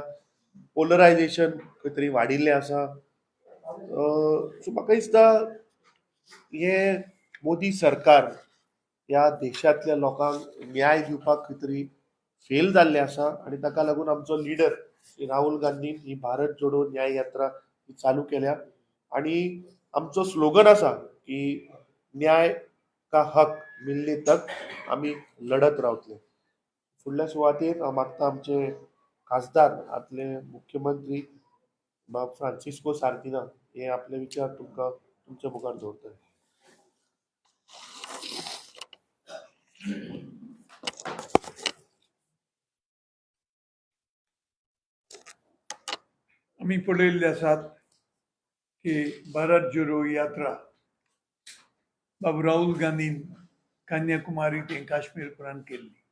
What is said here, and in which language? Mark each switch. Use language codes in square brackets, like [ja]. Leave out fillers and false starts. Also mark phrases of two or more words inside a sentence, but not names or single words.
[kok] पोलरायझेशन खंय तरी वाडिल्लें आसा. सो म्हाका दिसता हे मोदी सरकार ह्या देशातल्या लोकांक न्याय दिवपाक खंय तरी फेल जाल्लें आसा आणि ताका लागून आमचो लीडर राहुल गांधीन ही भारत जोडो न्याय यात्रा चालू केल्या. आणि आमचो स्लोगन आसा की [hi] न्याय का हक मिलने तक [kok] आम्ही लढत रावतले. फुडल्या सुवातेर हांव मागता आमचे खासदार, आपले मुख्यमंत्री बाब फ्रांसिस्को सार्दिना हे आपले विचार तुमकां तुमच्या मुखार दवरतले. आम्ही पळयल्ले आसात की भारत जोडो यात्रा बाब राहुल गांधीन कन्याकुमारी ते काश्मीर पर्यंत केल्ली.